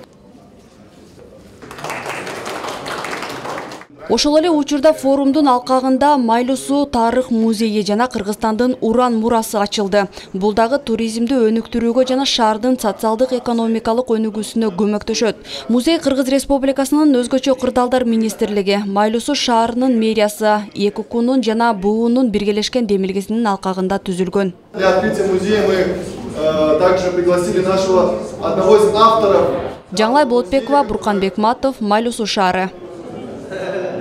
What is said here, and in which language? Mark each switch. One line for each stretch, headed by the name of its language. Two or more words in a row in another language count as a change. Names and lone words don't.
Kyrgyz: Ошол эле учурда форумдун алкагында Майлы суу тарых музейи жана Кыргызстандын уран мурасы ачылды. Бул дагы туризмди өнүктүрүүгө жана шаардын социалдык экономикалык өнүгүүсүнө көмөктөшөт. Музей Кыргыз Республикасынын өзгөчө кырдаалдар министрлиги, Майлы суу шаарынын мэриясы, ЭККнун жана БУнун биргелешкен демилгесинин алкагында түзүлгөн.
Russian: Для открытия музея мы также пригласили нашего одного из авторов.
Kyrgyz: Жаңылай Болотбекова, Буркан Бекматов, Майлы суу шаары.